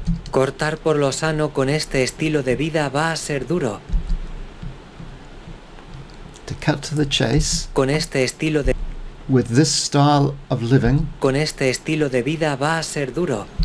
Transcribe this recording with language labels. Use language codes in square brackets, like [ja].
[es] Cortar por lo sano con este estilo de vida va a ser duro. [en] To cut to the chase. [es] Con este estilo de. [en] With this style of living. [es] Con este estilo de vida va a ser duro.